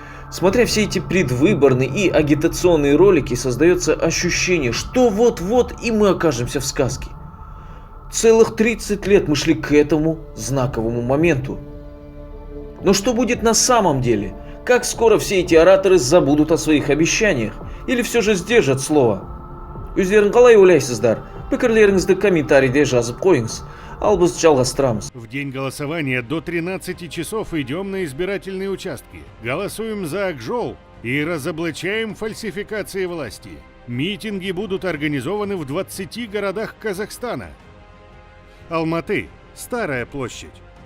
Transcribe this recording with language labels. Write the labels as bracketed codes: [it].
[ru] Смотря все эти предвыборные и агитационные ролики, создается ощущение, что вот-вот и мы окажемся в сказке. Целых 30 лет мы шли к этому знаковому моменту. Но что будет на самом деле? Как скоро все эти ораторы забудут о своих обещаниях? Или все же сдержат слово? [kk] Өздерің қалай ойлайсыздар? Пікірлеріңізді комментарийде жазып қойыңыз. Ал біз жалғастырамыз. [ru] В день голосования до 13 часов идем на избирательные участки. Голосуем за Акжол и разоблачаем фальсификации власти. Митинги будут организованы в 20 городах Казахстана. Алматы – Старая площадь.